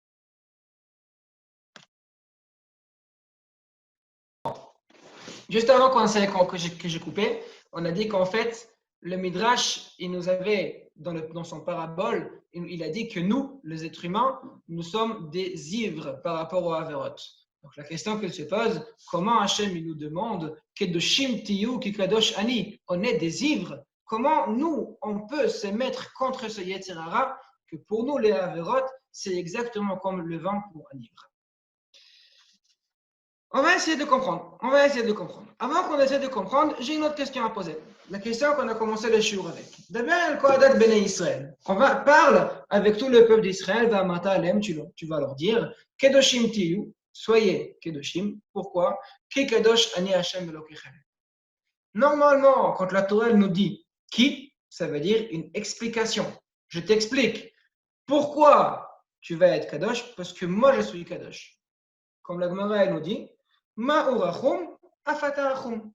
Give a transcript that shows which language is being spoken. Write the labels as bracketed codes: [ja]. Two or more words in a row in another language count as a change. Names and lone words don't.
[fr] Juste avant que j'ai coupé, on a dit qu'en fait, le Midrash, il nous avait, dans son parabole, il a dit que nous, les êtres humains, nous sommes des ivres par rapport aux Averot. Donc la question qu'elle se pose, comment Hachem il nous demande [he] קדושים תהיו כי קדוש אני, [fr] on est des ivres. Comment nous, on peut se mettre contre ce Yetzirara, que pour nous, les Averot, c'est exactement comme le vin pour un ivre. On va essayer de comprendre. Avant qu'on essaie de comprendre, j'ai une autre question à poser. La question qu'on a commencé le shiur avec. D'abord, le [he] כל עדת בני ישראל. [fr] On va parler avec tout le peuple d'Israël. Tu vas leur dire [he] קדושים תהיו, [fr] soyez Kedoshim. Pourquoi? [he] כי קדוש אני ה' אלוקיכם. [fr] Normalement, quand la Torah nous dit qui, ça veut dire une explication. Je t'explique. Pourquoi tu vas être Kadosh? Parce que moi, je suis Kadosh. Comme la Gemara elle nous dit, [he] מה הוא רחום, אף אתה רחום.